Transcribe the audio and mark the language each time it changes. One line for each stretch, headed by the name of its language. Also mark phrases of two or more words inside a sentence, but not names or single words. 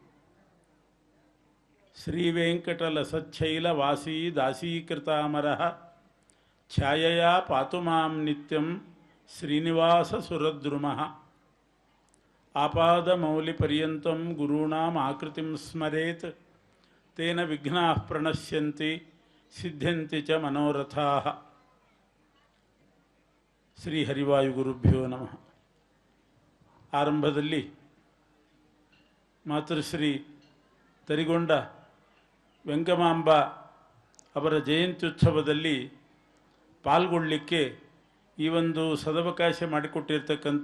Sanskrit: శ్రీవేంకటలసచ్చైలవాసీ దాసీకృతామరః ఛాయయా పాతు మాం నిత్యం శ్రీనివాససురద్రుమః. ఆపాదమౌలిపర్యంతం గురూణాం ఆకృతిం స్మరేత్ తేన విఘ్నాః ప్రణశ్యంతి సిద్ధ్యంతి చ మనోరథాః. ಶ್ರೀ ಹರಿವಾಯುಗುರುಭ್ಯೋ ನಮಃ.
Kannada: ಆರಂಭದಲ್ಲಿ ಮಾತೃಶ್ರೀ ತರಿಗೊಂಡ ವೆಂಗಮಾಂಬ ಅವರ ಜಯಂತ್ಯುತ್ಸವದಲ್ಲಿ ಪಾಲ್ಗೊಳ್ಳಲಿಕ್ಕೆ ಈ ಒಂದು ಸದವಕಾಶ ಮಾಡಿಕೊಟ್ಟಿರ್ತಕ್ಕಂಥ